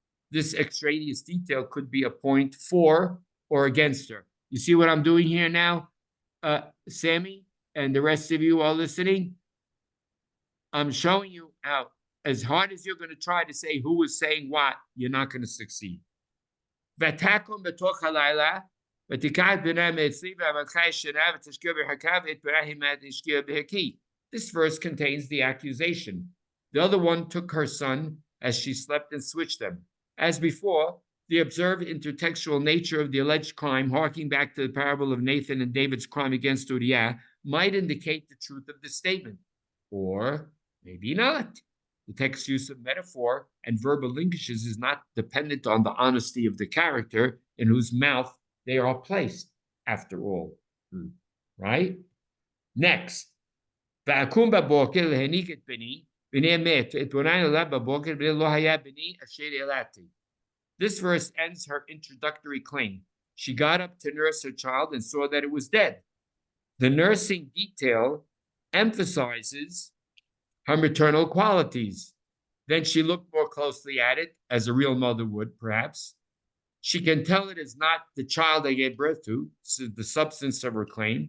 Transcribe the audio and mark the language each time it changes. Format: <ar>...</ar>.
<en>This extraneous detail could be a point for or against her. You see what I'm doing here now, Sammy, and the rest of you are listening? I'm showing you how, as hard as you're going to try to say who was saying what, you're not going to succeed.</en> <he>ותקום בתוך הלילה, ותיקח בנה מאצלי ועמדך ישנה ותשקיע בחלקה ואת בנה הימה תשקיע בהקיא.</he> <en>This verse contains the accusation. The other one took her son as she slept and switched them. As before, the observed intertextual nature of the alleged crime, harking back to the parable of Nathan and David's crime against Uriah, might indicate the truth of the statement. Or maybe not. The text's use of metaphor and verbal linkages is not dependent on the honesty of the character in whose mouth they are placed, after all. Right? Next.</en> <he>ואקום בבוקר להניק את בני, בני מת, אתבונן עליו בבוקר, ולא היה בני אשר ילדתי.</he> <en>This verse ends her introductory claim. She got up to nurse her child and saw that it was dead. The nursing detail emphasizes her maternal qualities. Then she looked more closely at it, as a real mother would, perhaps. She can tell it is not the child I gave birth to. This is the substance of her claim.</en>